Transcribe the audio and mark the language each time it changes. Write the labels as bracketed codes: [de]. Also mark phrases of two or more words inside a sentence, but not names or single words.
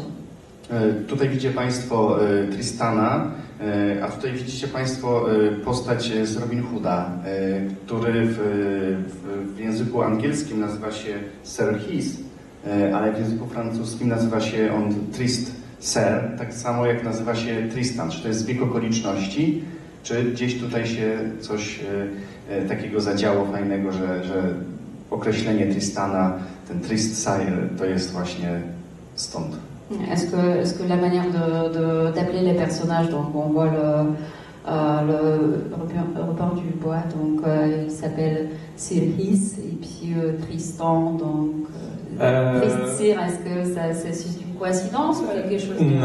[pl] Tutaj widzicie Państwo Tristana, a tutaj widzicie Państwo postać z Robin Hooda, który w języku angielskim nazywa się Sir Heath, ale w języku francuskim nazywa się on Trist Ser, tak samo jak nazywa się Tristan. Czy to jest zbieg okoliczności, czy gdzieś tutaj się coś takiego zadziało fajnego, że określenie Tristana, ten Trist Sire, to jest właśnie stąd. [fr] Est-ce que la manière d'appeler les personnages, donc on voit le Robin du Bois, donc il s'appelle Sir Heath, et puis Tristan, donc Trist Sire, est-ce que c'est une coïncidence ou quelque chose de...